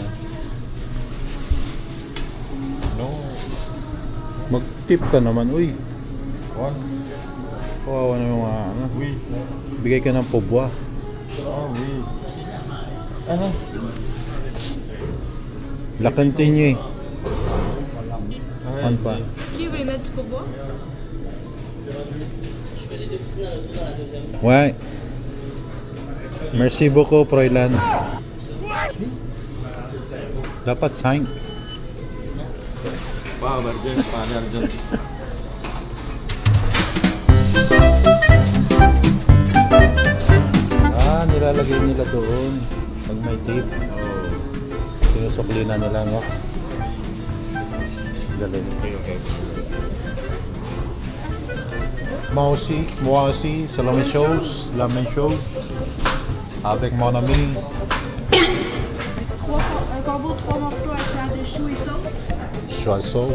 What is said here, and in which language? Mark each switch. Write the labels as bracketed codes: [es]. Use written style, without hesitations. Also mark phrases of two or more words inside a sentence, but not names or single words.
[en] No. [tl] mag-tip ka naman, uy. [en] What? [tl] Kawawa na yung ano. [fr] Oui. [tl] Bigay ka ng pobwa. [fr] Oui. Ano? La continue. On pa. Est-ce que vous voulez mettre du pourboire? Ouais. Merci beaucoup, Froilan. [tl] Dapat 5. Argent. Nilalagay nila doon pag may tape. Sinusukli na nila, no? Dali. [en] Okay, okay. [fr] Moi aussi, c'est la même chose, avec mon ami. Un combo de 3 morceaux avec salade de choux et sauce. Choix sauce.